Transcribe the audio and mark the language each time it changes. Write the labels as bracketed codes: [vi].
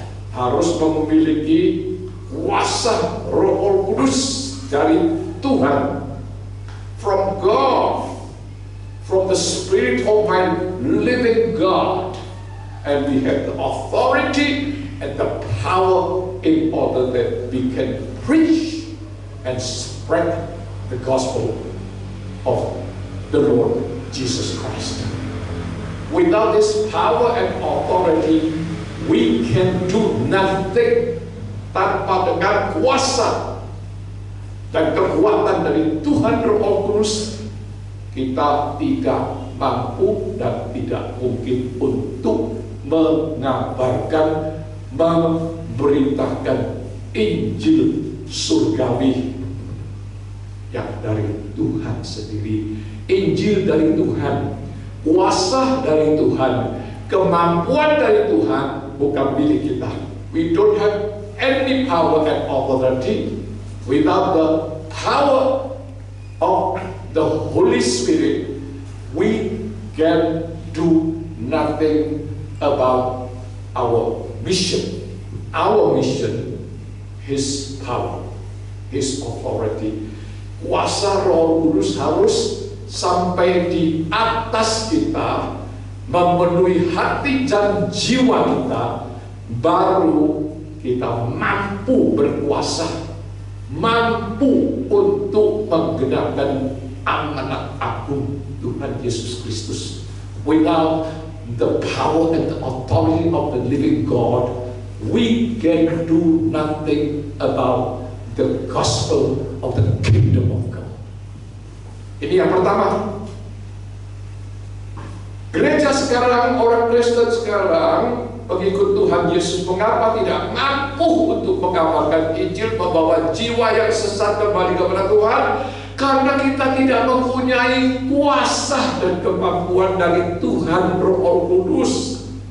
[id] Harus memiliki kuasa Roh Kudus dari Tuhan, [en] from God, from the Spirit of my living God, and we have the authority and the power in order that we can preach and spread the gospel of the Lord Jesus Christ. Without this power and authority, we can do nothing. [id] Tanpa dengan kuasa dan kekuatan dari Tuhan Roh Kudus, kita tidak mampu dan tidak mungkin untuk mengabarkan, memberitakan Injil surgawi yang dari Tuhan sendiri. Injil dari Tuhan, kuasa dari Tuhan, kemampuan dari Tuhan, bukan milik kita. [en] We don't have any power and authority. Without the power of the Holy Spirit, we can do nothing about our mission. Our mission, His power. His authority. [id] Kuasa Roh Kudus harus sampai di atas kita, memenuhi hati dan jiwa kita, baru kita mampu berkuasa, mampu untuk menggenapkan amanat agung Tuhan Yesus Kristus. [en] Without the power and the authority of the living God, we can do nothing about the gospel of the kingdom of God. [id] Ini yang pertama. Gereja sekarang, orang Kristen sekarang, pengikut Tuhan Yesus, mengapa tidak mampu untuk mengabarkan Injil, membawa jiwa yang sesat kembali kepada Tuhan? Karena kita tidak mempunyai kuasa dan kemampuan dari Tuhan Roh Kudus.